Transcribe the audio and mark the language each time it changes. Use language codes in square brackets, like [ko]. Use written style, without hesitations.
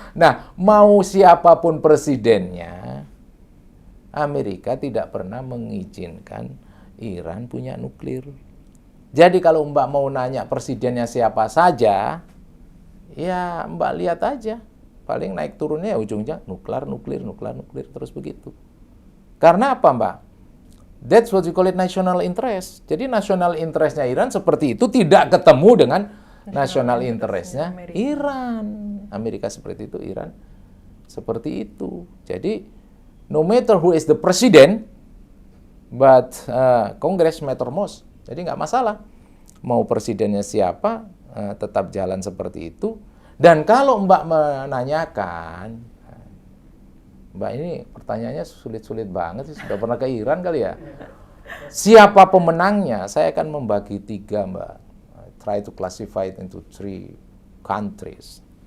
[id] Nah, mau siapapun presidennya, Amerika tidak pernah mengizinkan Iran punya nuklir. Jadi kalau Mbak mau nanya presidennya siapa saja, ya Mbak lihat aja. Paling naik turunnya ya ujungnya nuklir terus begitu. Karena apa, Mbak? [en] That's what we call it national interest. [id] Jadi [en] national interestnya [id] Iran seperti itu tidak ketemu dengan national interestnya Iran. Amerika seperti itu, Iran seperti itu. [en] Jadi no matter who is the president, but Congress matter most. [id] Jadi nggak masalah. Mau presidennya siapa, tetap jalan seperti itu. Dan kalau Mbak menanyakan, Mbak ini pertanyaannya sulit-sulit banget sih, sudah pernah ke Iran kali ya? Siapa pemenangnya? Saya akan membagi 3, Mbak. [en] Try to classify it into 3 countries.